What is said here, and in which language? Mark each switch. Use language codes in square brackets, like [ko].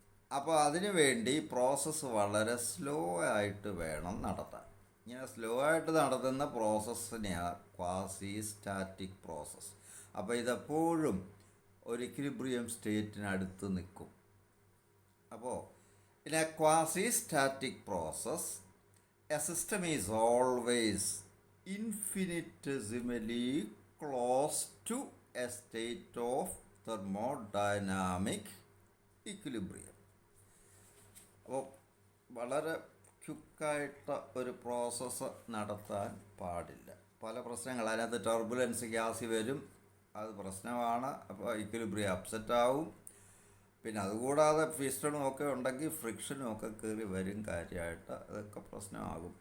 [ml] അപ്പോൾ അതിനു വേണ്ടി പ്രോസസ്സ് വളരെ സ്ലോ ആയിട്ട് വേണം നടത്താൻ. ഇങ്ങനെ സ്ലോ ആയിട്ട് നടത്തുന്ന പ്രോസസ്സിനെയാണ് ക്വാസി സ്റ്റാറ്റിക് പ്രോസസ്സ്. അപ്പോൾ ഇതെപ്പോഴും ഒരു ഇക്വിലിബ്രിയം സ്റ്റേറ്റിനടുത്ത് നിൽക്കും. അപ്പോൾ [en] in a quasi-static process, a system is always infinitesimally close to a state of thermodynamic equilibrium. [ml] അപ്പോൾ വളരെ ക്വിക്കായിട്ട് ഒരു പ്രോസസ്സ് നടത്താൻ പാടില്ല. പല പ്രശ്നങ്ങൾ അതിനകത്ത്, ടർബുലൻസ് ഗ്യാസ് വരും, അത് പ്രശ്നമാണ്. അപ്പോൾ ഇക്വിലിബ്രിയം അപ്സെറ്റ് ആവും. പിന്നെ അതുകൂടാതെ പിസ്റ്റണും ഒക്കെ ഉണ്ടെങ്കിൽ ഫ്രിക്ഷനും ഒക്കെ കയറി വരും, കാര്യമായിട്ട് അതൊക്കെ പ്രശ്നമാകും.